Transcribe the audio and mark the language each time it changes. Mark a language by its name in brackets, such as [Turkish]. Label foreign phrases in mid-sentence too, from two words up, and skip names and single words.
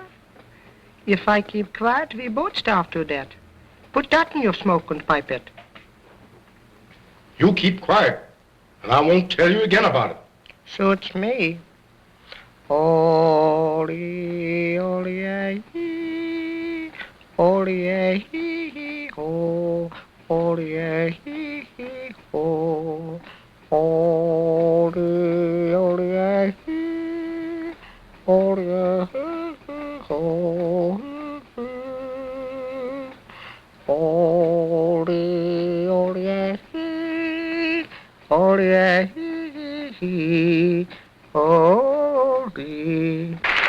[English] If I keep quiet, we both starve to death. Put that in your smoke and pipe it. You keep quiet, and I won't tell you again about it. Suits me. Holy, holy, hee, holy, hee, ho, holy, hee, ho, holy, holy, hee, holy, ho, holy, holy, hee, holy, holy.